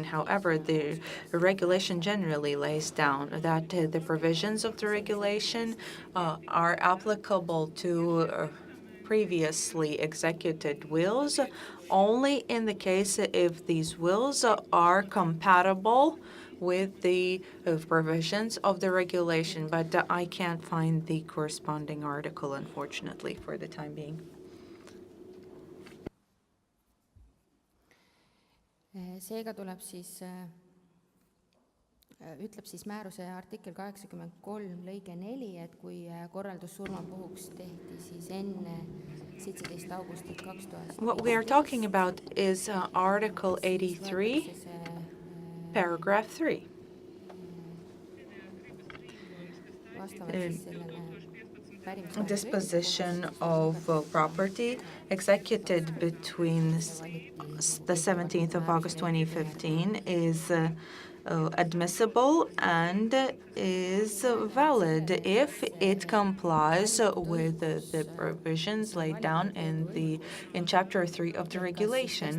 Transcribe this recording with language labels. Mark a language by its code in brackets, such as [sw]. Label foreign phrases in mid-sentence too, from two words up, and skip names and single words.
[en] However, the regulation generally lays down that the provisions of the regulation are applicable to previously executed wills only in the case if these wills are compatible with the provisions of the regulation, but I can't find the corresponding article, unfortunately, for the time being. [et] Seega tuleb ütleb määruse artikkel 83 lõige 4, et kui korraldus surmapuhuks tehti enne 17. augustit 2000. [en] What we are talking about is Article 83, Paragraph 3. Disposition of property executed between the 17th of August 2015 is admissible and is valid if it complies with the provisions laid down in Chapter 3 of the regulation.